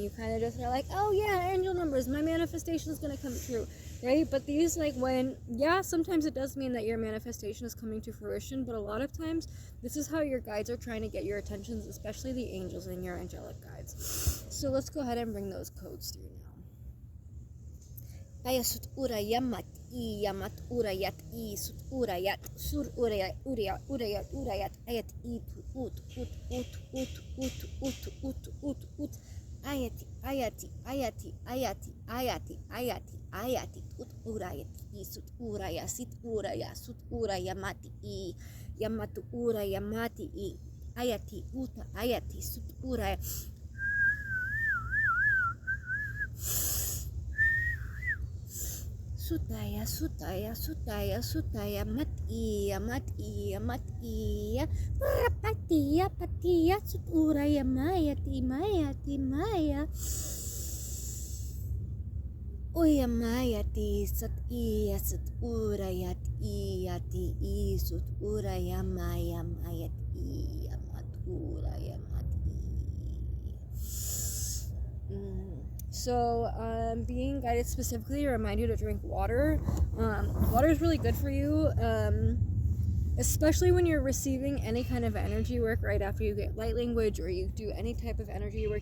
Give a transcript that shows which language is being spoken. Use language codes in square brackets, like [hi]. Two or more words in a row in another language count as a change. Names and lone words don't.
[en] You kind of just are like, oh yeah, angel numbers, my manifestation is going to come true, right? But these, like, when, yeah, sometimes it does mean that your manifestation is coming to fruition, but a lot of times this is how your guides are trying to get your attention, especially the angels and your angelic guides. So let's go ahead and bring those codes through now. Ayasut urayat yamat urayat sut urayat sur urayat ayat ut ayati ut urayat sut uraya sit uraya sut urayamati yamatu urayamati ayati uta ayati sut uraya. Sutaya mati patia suturaya maya oya mayati suturaya iyati suturaya mayati maturaya mati. So, being guided specifically to remind you to drink water. Water is really good for you, especially when you're receiving any kind of energy work right after you get light language or you do any type of energy work.